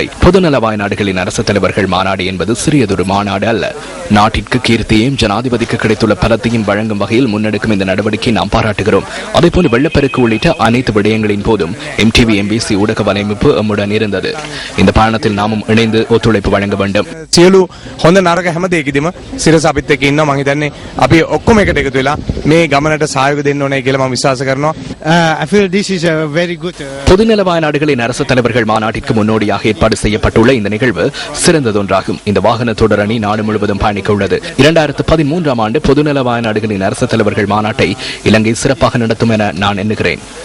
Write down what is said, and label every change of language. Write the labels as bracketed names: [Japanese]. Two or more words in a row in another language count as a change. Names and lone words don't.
[Tamil] பொதுநலவாய நாடுகளின் அரசு தலைவர்கள் மாநாடு என்பது சிறியதொரு மாநாடு அல்ல. நாட்டிற்கு கீர்த்தியையும் ஜனாதிபதிக்கு கிடைத்துள்ள பலத்தையும் வழங்கும் வகையில் முன்னெடுக்கும் இந்த நடவடிக்கையை நாம் பாராட்டுகிறோம். அதேபோல வெள்ளப்பெருக்கு உள்ளிட்ட அனைத்து விடயங்களின் போதும் MTV, MBC ஊடக வலையமைப்பு நம்முடன் இருந்தது. இந்த பயணத்தில் நாமும் இணைந்து ஒத்துழைப்பு வழங்க வேண்டும். [Sinhala] සියලු හොඳ නරක හැම දෙයකදීම සිරස අපිත් එක්ක ඉන්නවා. මම හිතන්නේ අපි ඔක්කොම එකට එකතු වෙලා මේ ගමනට සහයෝගය දෙන්න ඕනේ කියලා මම විශ්වාස කරනවා. [English] I feel this is a very good [Tamil] பொதுநலவாய நாடுகளின் அரசு தலைவர்கள் மாநாட்டிற்கு முன்னோடியாக ஏற்பாடு செய்யப்பட்டுள்ள இந்த நிகழ்வு சிறந்ததொன்றாகும். இந்த வாகன தொடரணி நாடு முழுவதும் பயணிக்க உள்ளது. 2013ஆம் ஆண்டு பொதுநலவாய நாடுகளின் அரசு தலைவர்கள் மாநாட்டை இலங்கை சிறப்பாக நடத்தும் என நான் எண்ணுகிறேன்.